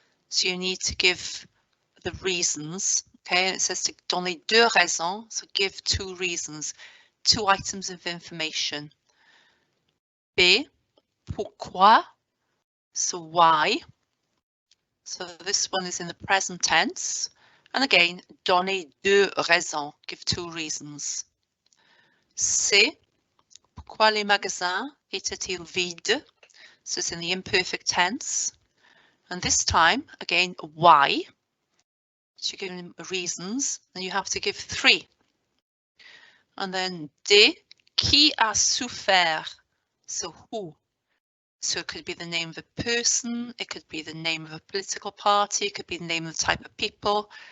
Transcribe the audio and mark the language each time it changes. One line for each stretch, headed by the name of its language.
English: So you need to give the reasons, okay, and it says to
French: donner 2 raisons,
English: so give 2 reasons, 2 items of information. B,
French: pourquoi,
English: so why. So this one is in the present tense. And again,
French: donner 2 raisons,
English: give 2 reasons.
French: C, pourquoi les magasins étaient-ils vides?
English: So it's in the imperfect tense. And this time, again, why? So you're giving reasons, and you have to give 3. And then D,
French: qui a souffert?
English: So who? So it could be the name of a person, it could be the name of a political party, it could be the name of the type of people.